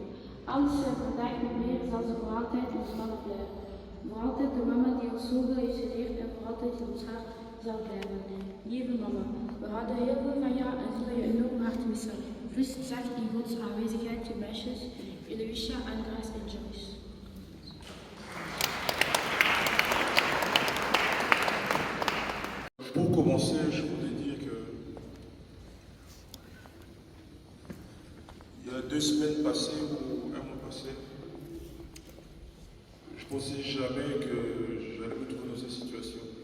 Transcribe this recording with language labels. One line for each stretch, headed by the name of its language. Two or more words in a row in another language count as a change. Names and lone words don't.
Dutch: Alles wat we vandaag proberen zal ze voor altijd ons mama blijven. Voor altijd de mama die ons zoveel heeft geleerd en voor altijd in ons hart zal blijven. Lieve mama, we houden heel veel van jou en zullen je enorm hard missen. Rust zacht in Gods aanwezigheid, je meisjes, Eloïsha, Anne-Grace en Joyce.
French: Pour commencer, je voudrais dire que il y a 2 semaines passées ou un mois passé, je ne pensais jamais que j'allais me trouver dans cette situation.